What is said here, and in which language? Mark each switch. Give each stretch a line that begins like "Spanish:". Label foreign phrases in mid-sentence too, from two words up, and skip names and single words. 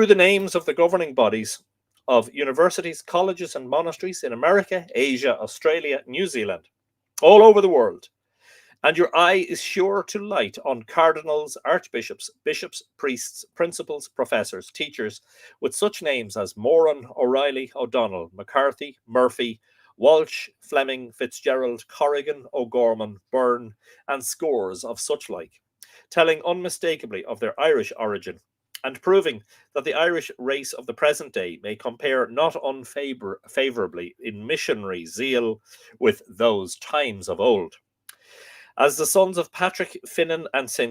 English: the names of the governing bodies of universities, colleges, and monasteries in America, Asia, Australia, New Zealand, all over the world, and your eye is sure to light on cardinals, archbishops, bishops, priests, principals, professors, teachers, with such names as Moran, O'Reilly, O'Donnell, McCarthy, Murphy, Walsh, Fleming, Fitzgerald, Corrigan, O'Gorman, Byrne, and scores of such like, telling unmistakably of their Irish origin, and proving that the Irish race of the present day may compare not unfavourably in missionary zeal with those times of old. As the sons of Patrick Finnan and St.